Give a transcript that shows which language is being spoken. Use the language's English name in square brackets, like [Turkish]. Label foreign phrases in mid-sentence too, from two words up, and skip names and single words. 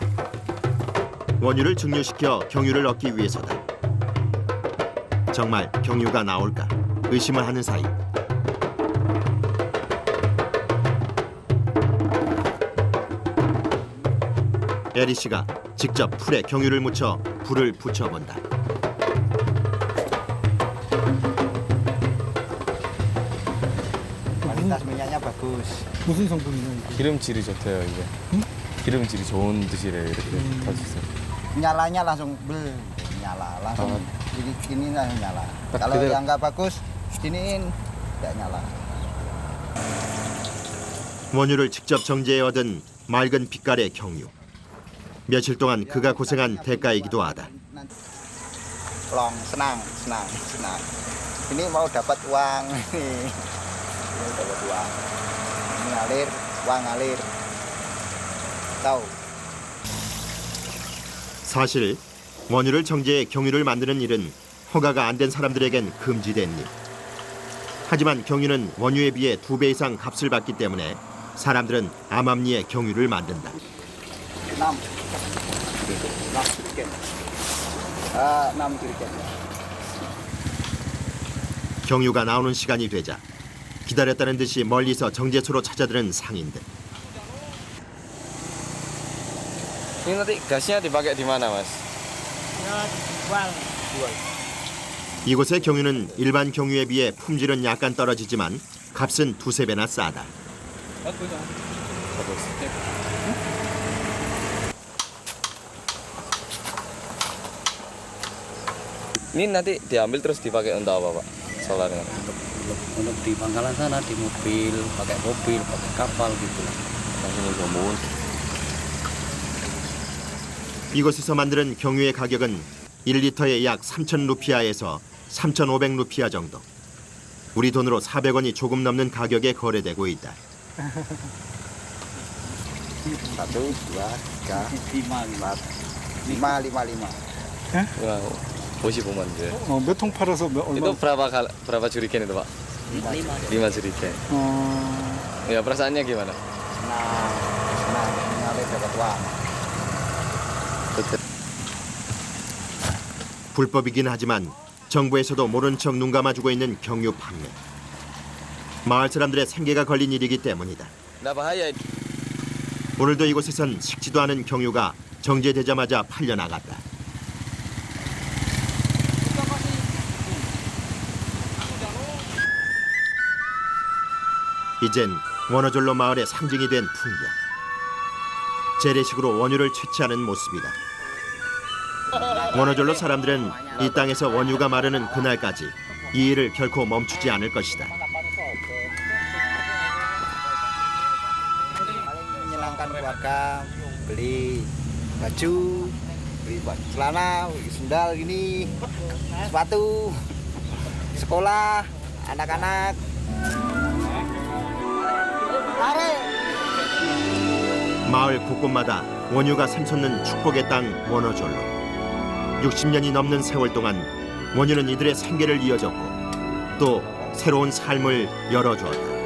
[Korean] 원유를 증류시켜 경유를 얻기 위해서다. 정말 경유가 나올까 의심을 하는 사이 에리 씨가 직접 풀에 경유를 묻혀 불을 붙여본다. [Indonesian] Kualitas minyaknya bagus. [Korean] 무슨 성분이냐 이거? 기름질이 좋대요 이게. 기름질이 좋은 뜻이래요 이렇게 가지고. [Indonesian] Nyalanya langsung nyala, langsung ini langsung nyala. Kalau [Korean] 그대로- [Indonesian] yang nggak bagus, giniin nggak nyala. [Korean] 원유를 직접 정제해 얻은 맑은 빛깔의 경유. 며칠 동안 그가 고생한 대가이기도 하다. [Indonesian] Long, senang. Ini mau dapat uang, ini dapat uang. Ini ngalir, uang ngalir. Tahu? [Korean] 사실 원유를 정제해 경유를 만드는 일은 허가가 안 된 사람들에겐 금지된 일. 하지만 경유는 원유에 비해 2배 이상 값을 받기 때문에 사람들은 암암리에 경유를 만든다. [Indonesian] 6 jerigen. 6 jerigen. [Korean] 경유가 나오는 시간이 되자 기다렸다는 듯이 멀리서 정제소로 찾아드는 상인들. [Indonesian] Ini nanti gasnya dipakai di mana mas? [Korean] 이곳의 경유는 일반 경유에 비해 품질은 약간 떨어지지만 값은 두세 배나 싸다. [Indonesian] Ini nanti diambil terus dipakai untuk apa, Pak? Solarnya. Untuk di pangkalan sana, di mobil, pakai kapal gitu. [Korean] 이곳에서 만드는 경유의 가격은 1리터에 약 3,000루피아에서 3,500루피아 정도. 우리 돈으로 400원이 조금 넘는 가격에 거래되고 있다. 1, 2, 3, 4, 5, 55만 주. 몇 통 팔아서 [Indonesian] Itu berapa jerigen itu, Pak? 5 jerigen. Ya perasaannya gimana? senang mengalir dapat uang. [Korean] 불법이긴 하지만 정부에서도 모른 척 눈 감아주고 있는 경유 판매. 마을 사람들의 생계가 걸린 일이기 때문이다. [Indonesian] Nggak bahaya. [Korean] 오늘도 이곳에선 식지도 않은 경유가 정제되자마자 팔려나갔다. 이젠 원어졸로 마을의 상징이 된 풍경. 재래식으로 원유를 채취하는 모습이다. 원어졸로 사람들은 이 땅에서 원유가 마르는 그날까지 이 일을 결코 멈추지 않을 것이다. [Indonesian] Menyenangkan keluarga, beli baju, beli celana, beli sendal gini, sepatu, sekolah, anak-anak. [Korean] 마을 곳곳마다 원유가 샘솟는 축복의 땅 원어졸로. 60년이 넘는 세월 동안 원유는 이들의 생계를 이어줬고 또 새로운 삶을 열어주었다.